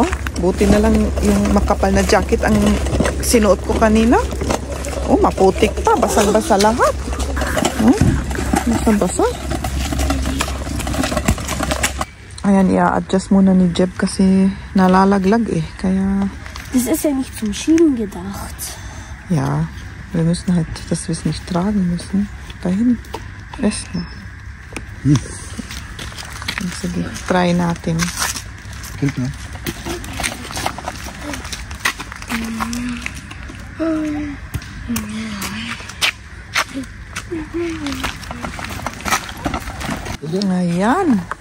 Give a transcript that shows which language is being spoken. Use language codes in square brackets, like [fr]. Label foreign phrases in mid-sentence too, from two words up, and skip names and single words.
[tl] Buti na lang yung makapal na jacket ang sinuot ko kanina. Maputik pa. Basang-basa lahat. Basang-basa. Ayan, i-adjust muna ni Jeb kasi nalalaglag Kaya... [de] Das ist ja nicht zum Schieben gedacht. Ja, wir müssen halt, dass wir es nicht tragen müssen. Dahin. Erstmal. [tl] Sige, try natin. Klingt na. Ayan.